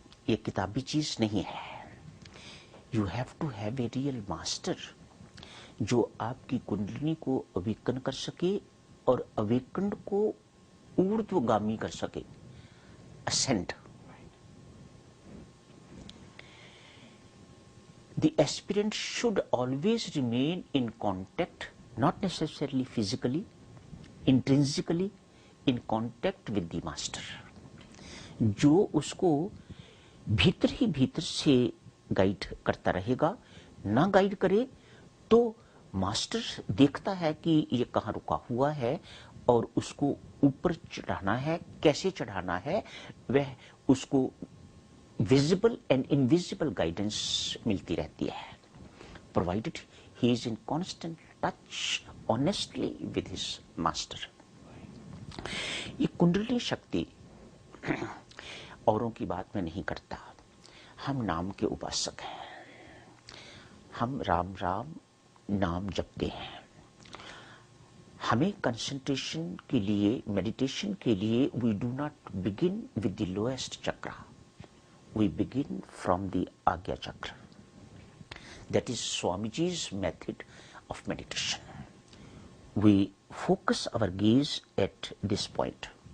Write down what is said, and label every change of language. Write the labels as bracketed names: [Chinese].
[Hindi] ये किताबी चीज नहीं है। [English] you have to have a real master [Hindi] जो आपकी कुंडलिनी को अवेकन कर सके और अवेकन को ऊर्ध्वगामी कर सके, ascend. [English] The aspirant should always remain in contact, not necessarily physically, intrinsically, in contact with the master. [Hindi] जो उसको भीतर ही भीतर से गाइड करता रहेगा, ना गाइड करे तो मास्टर देखता है कि ये कहाँ रुका हुआ है और उसको ऊपर चढ़ाना है, कैसे चढ़ाना है, वह उसको [English] visible and invisible guidance [Hindi] मिलती रहती है, [English] Provided he is in constant touch honestly with his master. [Hindi] ये कुंडली शक्ति औरों की बात में नहीं करता। हम नाम के उपासक हैं, हम राम राम नाम जपते हैं। हमें कंसंट्रेशन के लिए, मेडिटेशन के लिए [English] We do not begin with the lowest chakra, we begin from the Agya Chakra. That is Swamiji's method of meditation. We focus our gaze at this point.